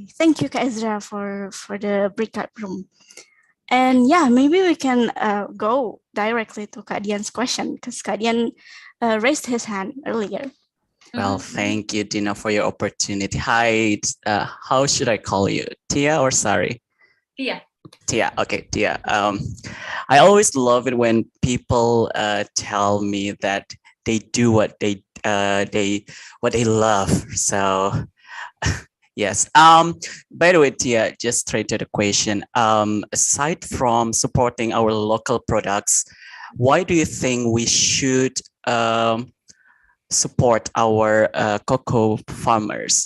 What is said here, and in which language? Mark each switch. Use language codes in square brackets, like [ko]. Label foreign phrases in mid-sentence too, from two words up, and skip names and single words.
[en] Thank you, Kak Ezra, for the breakout room. And yeah, maybe we can go directly to Kak Dian's question because Kak Dian raised his hand earlier. Well, thank you, Dina, for your opportunity. Hi, how should I call you? Tia or Sari? Tia. Tia, okay, Tia. I always love it when people tell me that they do what they love. So yes. By the way, Tia, just straight to the question. Aside from supporting our local products, why do you think we should support our cocoa farmers?